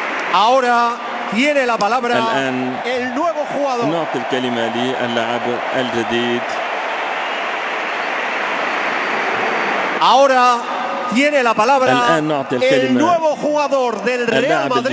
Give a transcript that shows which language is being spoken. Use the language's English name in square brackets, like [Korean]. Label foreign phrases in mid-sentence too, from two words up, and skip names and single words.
[Spanish] Ahora tiene la palabra [Arabic] الآن [Spanish] el nuevo jugador. [Arabic] نعطي الكلمة للاعب الجديد. [Spanish] Ahora tiene la palabra [Arabic] الآن نعطي [Spanish] el [Arabic] الكلمة [Spanish] nuevo jugador del Real [Arabic] اللاعب [Spanish] Madrid,